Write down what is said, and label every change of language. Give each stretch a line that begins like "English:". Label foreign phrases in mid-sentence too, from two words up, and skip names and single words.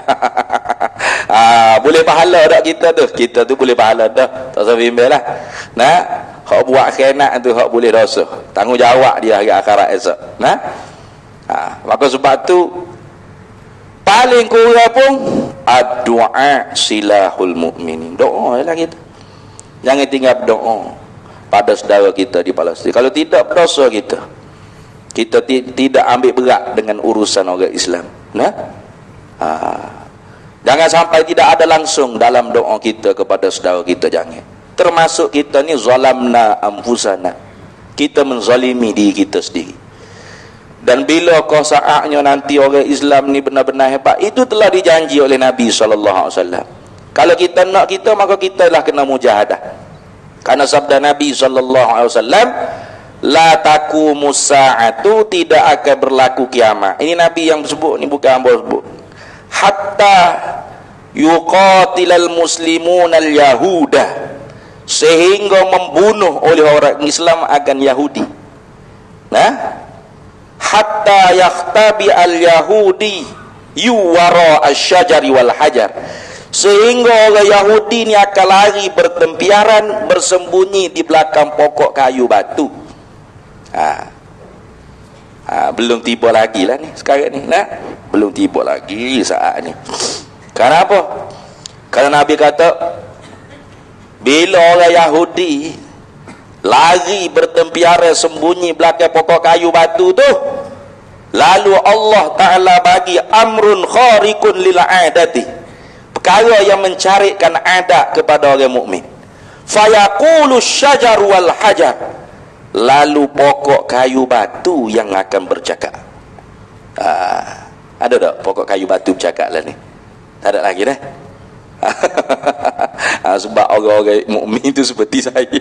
Malay: Boleh pahala tak kita tu? Kita tu boleh pahala dah. Tak usah bimbang lah. Hak buat kena tu hak boleh dosa. Tanggungjawab dia hari akhirat esok. Maka sebab tu paling kurang pun
Arabic: الدعاء سلاح المؤمنين.
Malay: Doa lah kita. Jangan tinggal berdoa pada saudara kita di Palestin. Kalau tidak, berdosa kita. Kita tidak ambil berat dengan urusan orang Islam. Jangan sampai tidak ada langsung dalam doa kita kepada saudara kita, jangan. Termasuk kita ni
Arabic: ظلمنا أنفسنا.
Malay: Kita menzalimi diri kita sendiri. Dan bila kau saatnya nanti orang Islam ni benar-benar hebat, itu telah dijanji oleh Nabi SAW. Kalau kita nak kita, maka kita lah kena mujahadah. Karena sabda Nabi SAW,
Arabic: لا تقوم الساعة,
Malay: tidak akan berlaku kiamat. Ini Nabi yang sebut, ni bukan hamba sebut.
Arabic: حتى يقاتل المسلمون اليهود,
Malay: sehingga membunuh oleh orang Islam akan Yahudi.
Arabic: حتى يختبئ اليهودي وراء الشجر والحجر,
Malay: sehingga orang Yahudi ni akan lari bertempiaran, bersembunyi di belakang pokok kayu batu. Belum tiba lagi lah ni sekarang ni. Belum tiba lagi saat ni. Kenapa? Kerana Nabi kata, bila orang Yahudi lari bertempiaran sembunyi belakang pokok kayu batu tu, lalu Allah Ta'ala bagi
Arabic: أمر خارق للعادة,
Malay: perkara yang mencarikan adat kepada orang mukmin.
Arabic: فيقول الشجر والحجر,
Malay: lalu pokok kayu batu yang akan bercakap. Ada tak pokok kayu batu bercakap lah ni? Tak ada lagi dah. Sebab orang-orang mukmin itu seperti saya.